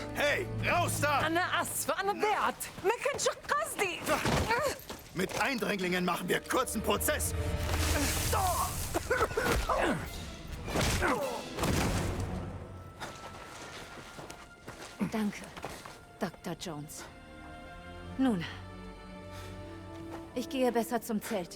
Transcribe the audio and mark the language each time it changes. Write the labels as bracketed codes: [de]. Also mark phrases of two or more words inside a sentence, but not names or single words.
[de] Hey, raus da! [ar] أنا آسفة أنا ضيعت ما كانش قصدي. [de] Mit Eindringlingen machen wir kurzen Prozess. Danke, Dr. Jones. Nun, ich gehe besser zum Zelt.